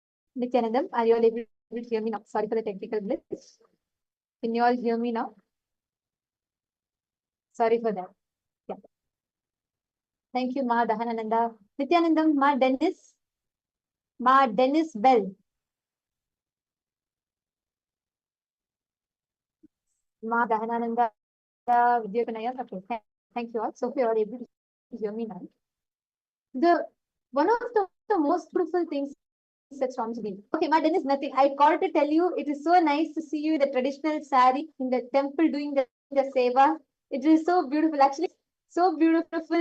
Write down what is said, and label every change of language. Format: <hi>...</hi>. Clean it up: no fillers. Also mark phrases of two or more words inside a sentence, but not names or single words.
<en>Nityanandam, are you all able to hear me now? Sorry for the technical glitch. Can you all hear me now? Sorry for that. Yeah. Thank you, Ma Dahanananda. Nityanandam, Ma Dennis. Ma Dennis Bell. Ma Dahanananda Vidyakanaya. Okay. Thank you all. So if you are able to hear me now. One of the most beautiful things that Swamiji did. Okay, Ma Dennis, nothing. I called to tell you it is so nice to see you in the traditional sari in the temple doing the seva. It is so beautiful. Actually, so beautiful.</en>